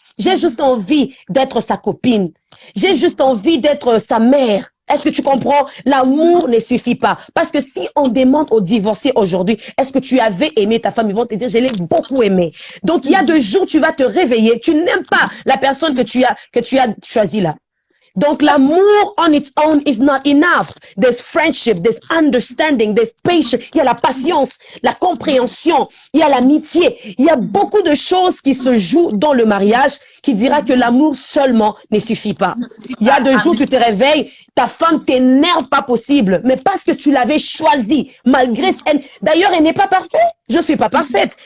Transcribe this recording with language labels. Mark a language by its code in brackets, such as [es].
[fr] J'ai juste envie d'être sa copine. J'ai juste envie d'être sa mère. Est-ce que tu comprends? L'amour ne suffit pas. Parce que si on demande aux divorcés aujourd'hui, est-ce que tu avais aimé ta femme? Ils vont te dire, je l'ai beaucoup aimé. Donc, il y a 2 jours, tu vas te réveiller. Tu n'aimes pas la personne que tu as choisie là. Donc, l'amour [en] on its own is not enough. There's friendship, there's understanding, there's patience. [fr] Il y a la patience, la compréhension, il y a l'amitié. Il y a beaucoup de choses qui se jouent dans le mariage qui dira que l'amour seulement ne suffit pas. Il y a deux jours, tu te réveilles, ta femme t'énerve pas possible, mais parce que tu l'avais choisi, malgré... D'ailleurs, elle n'est pas parfaite. Je suis pas parfaite.